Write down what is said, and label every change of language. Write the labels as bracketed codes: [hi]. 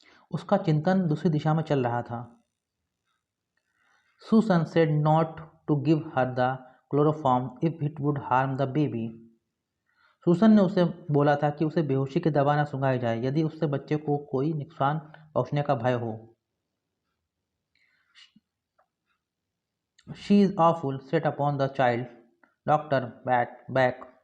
[hi] उसका चिंतन दूसरी दिशा में चल रहा था। [en] Susan said not to give her the chloroform if it would harm the baby. [hi] Susan ने उसे बोला था कि उसे बेहोशी की दवा न सुंघाई जाए यदि उससे बच्चे को कोई नुकसान पहुंचने का भय हो। [en] She is awful, set upon the child. Doctor back.